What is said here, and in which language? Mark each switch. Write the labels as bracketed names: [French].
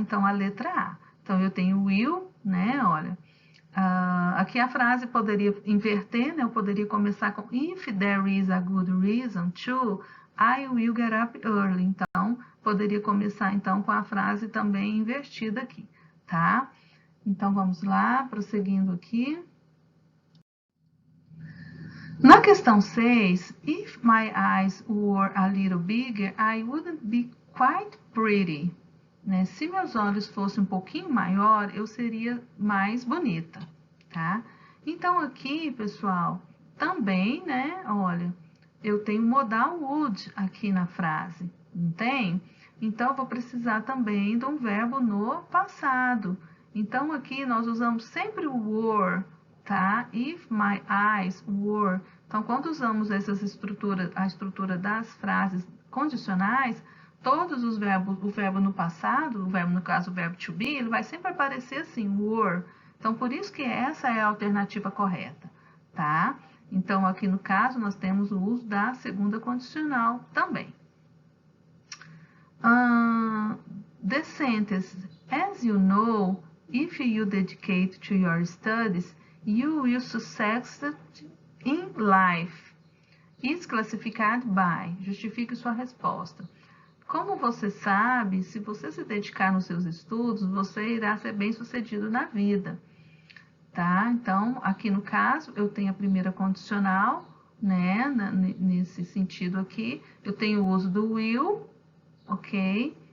[Portuguese] Então, a letra A. Então, eu tenho will, né? Olha, aqui a frase poderia inverter, né? Eu poderia começar com [English] if there is a good reason to, I will get up early. [Portuguese] Então, poderia começar então com a frase também invertida aqui, tá? Então, vamos lá, prosseguindo aqui. Na questão 6, [English] if my eyes were a little bigger, I wouldn't be quite pretty. [Portuguese] Né? Se meus olhos fossem um pouquinho maior, eu seria mais bonita, tá? Então, aqui, pessoal, também, né, olha, eu tenho modal would aqui na frase, não tem? Então, eu vou precisar também de um verbo no passado. Então, aqui nós usamos sempre o were, tá? [English] If my eyes were. [Portuguese] Então, quando usamos essas estruturas, a estrutura das frases condicionais, todos os verbos, o verbo no passado, o verbo no caso, o verbo to be, ele vai sempre aparecer assim, were. Então, por isso que essa é a alternativa correta, tá? Então, aqui no caso, nós temos o uso da segunda condicional também. [English] The sentence, as you know, if you dedicate to your studies, you will succeed in life. Is classified by. [Portuguese] Justifique sua resposta. Como você sabe, se você se dedicar nos seus estudos, você irá ser bem-sucedido na vida. Tá? Então, aqui no caso, eu tenho a primeira condicional, né? Nesse sentido aqui, eu tenho o uso do will, ok?